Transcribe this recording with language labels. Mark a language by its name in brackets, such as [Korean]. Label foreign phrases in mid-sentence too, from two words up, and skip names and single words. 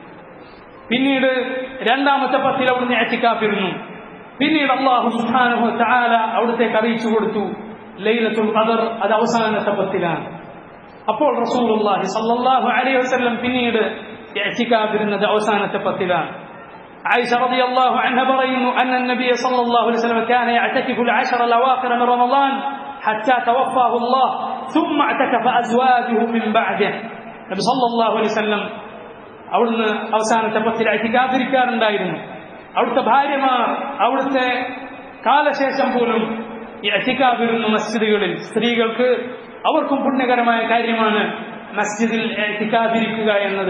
[Malayalam] പിന്നീട് രണ്ടാമത്തെ 10 അവിടുന്ന് ഇഅ്തികാഫ് ഇരുന്നു. പിന്നീട് [Arabic] الله سبحانه وتعالى [Malayalam] അവിടുത്തേക്ക് അറിയിച്ചു കൊടുത്തു ലൈലത്തുൽ ഖദർ അത് അവസാനത്തെ 10 അപ്പോൾ [Arabic] رسول الله صلى الله عليه وسلم [Malayalam] പിന്നീട് ഇഅ്തികാഫ് ഇരുന്നത് അവസാനത്തെ 10 [Arabic] عائشة رضي الله عنها برين أن النبي صلى الله عليه وسلم كان يعتكف العشر الأواخر من رمضان حتى توفاه الله ثم اعتكف أزواجه من بعده. النبي صلى الله عليه وسلم [Malayalam] അവിടുന്ന് അവസാനത്തെ 10 ഇഅ്തികാഫിരിക്കാറുണ്ടായിരുന്നു. അവിടുത്തെ ഭാര്യമാർ അവിടുത്തെ കാലശേഷം പോലും ഇഅ്തികാഫിരുന്നു മസ്ജിദുകളിൽ. സ്ത്രീകൾക്ക് അവർക്കും പുണ്യകരമായ കാര്യമാണ് മസ്ജിദിൽ ഇഅ്തികാഫിരിക്കുക എന്നത്.